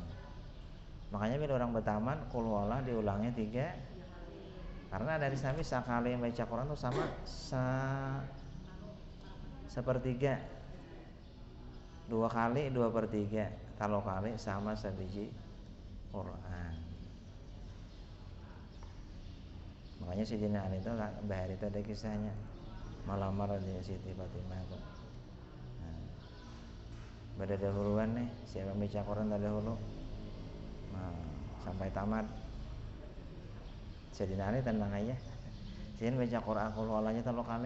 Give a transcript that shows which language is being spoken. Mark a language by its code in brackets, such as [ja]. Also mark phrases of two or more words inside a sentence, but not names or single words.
[id] Makanya bila orang bertaman [ar] قل هو الله [id] diulangnya 3, karena dari Nabi sekali baca Quran itu sama sepertiga, 2 kali 2/3, kalau kali sama sebiji Quran. [bjn] Makanya Sayyidina Ali itu bahari itu ada kisahnya malamar di Siti Fatimah itu. [id] Pada dahuluan nih, siapa baca Quran dahulu, sampai tamat. Sayyidina Ali tenang aja. Sayyidina baca Quran [ar] قل هو الله [id] 3 kali.